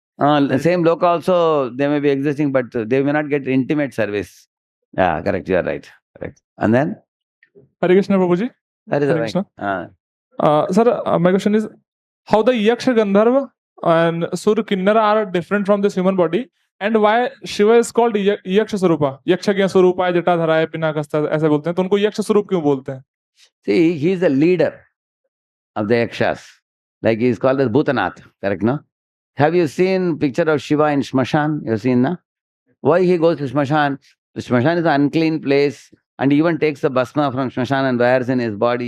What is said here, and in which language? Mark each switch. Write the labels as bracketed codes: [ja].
[en] The same loka also, they may be existing, but they may not get intimate service. Yeah, correct. You are right. Correct. And then? Hare Krishna, Prabhuji. That is Hare right. Krishna. Sir, my question is, how the Yaksha Gandharva and Sur Kinnara are different from this human body, and why Shiva is called Yaksha Swarupa? [hi] Yaksha क्या स्वरूप है, जटाधरा है, पिनाकस्ता ऐसे बोलते हैं, तो उनको यक्ष स्वरूप क्यों बोलते हैं? [en] See, he is the leader of the Yakshas. Like he is called as Bhutanath, correct, no? Have you seen picture of Shiva in Shmashan? You have seen, no? Why he goes to Shmashan? The Shmashan is an unclean place, and he even takes the bhasma from Shmashan and wears in his body.